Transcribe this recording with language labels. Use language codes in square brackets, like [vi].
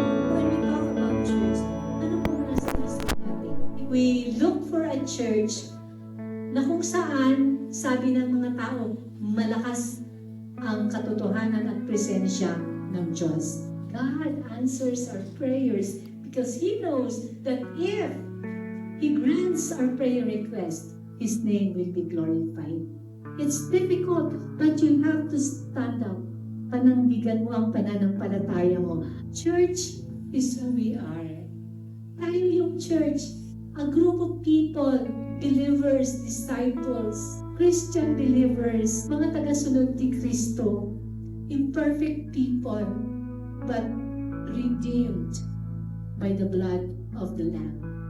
[en] When we talk about church, [tl] ano po nasa isip natin? [en] We look for a church [tl] na kung saan, sabi ng mga tao, malakas ang katotohanan at presensya ng Diyos. [en] God answers our prayers because He knows that if He grants our prayer request, His name will be glorified. It's difficult, but you have to stand up. [tl] Panandigan mo ang pananampalataya mo. [en] Church is who we are. [tl] Tayo yung church. [en] A group of people, believers, disciples, Christian believers, [tl] mga tagasunod ni Kristo, [en] imperfect people, but redeemed by the blood of the Lamb.